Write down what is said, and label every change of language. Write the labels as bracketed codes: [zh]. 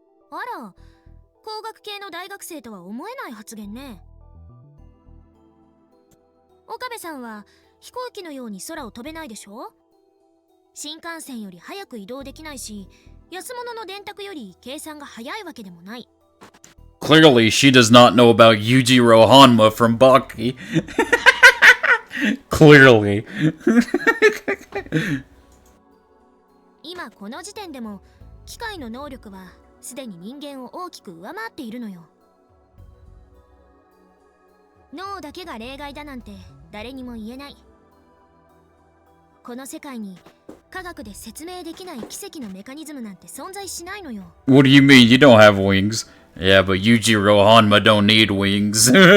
[ja] あら、工学系の大学生とは思えない発言ね。岡部さんは飛行機のように空を飛べないでしょ。新幹線より早く移動できないし、安物の電卓より計算が早いわけでもない。 [en] Clearly, she does not know about Yujiro Hanma from Baki. Clearly. [ja] 今この時点でも機械の能力はすでに人間を大きく上回っているのよ。脳だけが例外だなんて誰にも言えない。この世界に科学で説明できない奇跡のメカニズムなんて存在しないのよ。 [en] What do you mean you don't have wings? Yeah, but Yujiro Hanma don't need wings.